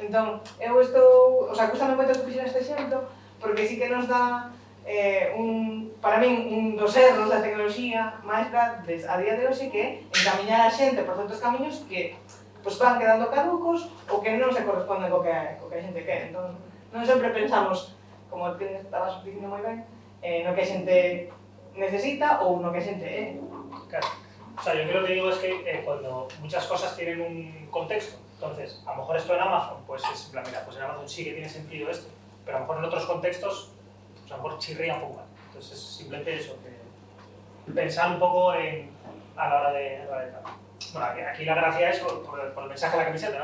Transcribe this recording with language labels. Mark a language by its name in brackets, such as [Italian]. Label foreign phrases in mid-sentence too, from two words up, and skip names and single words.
[Galician] Entón, eu estou, [Spanish] o sea, [Galician] custame moito que fixera este exemplo, porque sí que nos dá para min, un dos erros da tecnoloxía máis grandes a día de hoxe que é encamiñar a xente por certos camiños que pues, van quedando caducos ou que non se corresponden co que a xente quere. Entón, non sempre pensamos, como te estabas dicindo moi ben, no que a xente necesita ou no que a xente é. Claro. [Spanish] O sea, yo creo que digo es que cuando muchas cosas tienen un contexto, entonces, a lo mejor esto en Amazon, pues es en plan, mira, pues en Amazon sí que tiene sentido esto, pero a lo mejor en otros contextos, pues a lo mejor chirría un poco más. Entonces, es simplemente eso, que pensar un poco a la hora de bueno, aquí la gracia es por el mensaje de la camiseta, ¿no?